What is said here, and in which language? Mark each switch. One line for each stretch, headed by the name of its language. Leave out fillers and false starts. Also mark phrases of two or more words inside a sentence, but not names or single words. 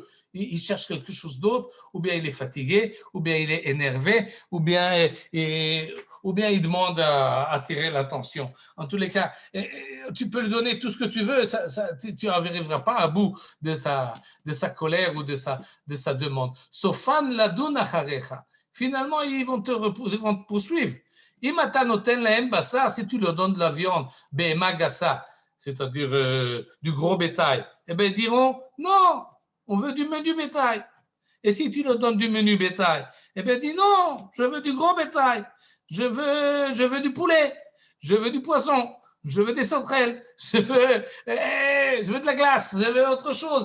French: Il cherche quelque chose d'autre, ou bien il est fatigué, ou bien il est énervé, ou bien il demande à attirer l'attention. En tous les cas, tu peux lui donner tout ce que tu veux, tu n'arriveras pas à bout de sa colère ou de sa demande.
Hebrew: סופן לדון אחריך.
French: Finalement, ils vont te poursuivre. Si tu leur donnes de la viande, magassa, c'est-à-dire du gros bétail, eh bien, ils diront non, on veut du menu bétail. Et si tu leur donnes du menu bétail, eh bien, dis non, je veux du gros bétail, je veux du poulet, je veux du poisson, je veux des sauterelles, je veux de la glace, je veux autre chose.